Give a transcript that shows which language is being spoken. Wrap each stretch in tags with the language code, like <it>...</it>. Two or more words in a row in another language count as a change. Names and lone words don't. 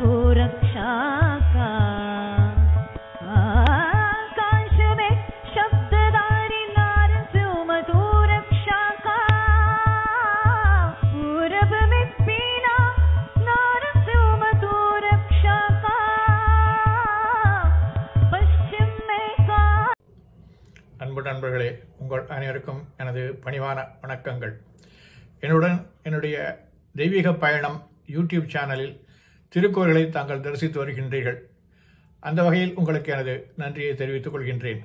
<ta>रक्षा का आकाश में शब्दधारी नारसिंह मधु रक्षा का पूरब में पीना नारसिंह मधु रक्षा का पश्चिम में का அன்பு நண்பர்களே, உங்கள் அனைவருக்கும் எனது பணிவான வணக்கங்கள். என்னுடைய தெய்வீக பயணம் யூடியூப் சேனலில் திருக்கோயில்களை தாங்கள் தரிசித்து வருகின்றீர்கள். அந்த வகையில் உங்களுக்கு எனது நன்றியை தெரிவித்துக் கொள்கின்றேன்.</ta>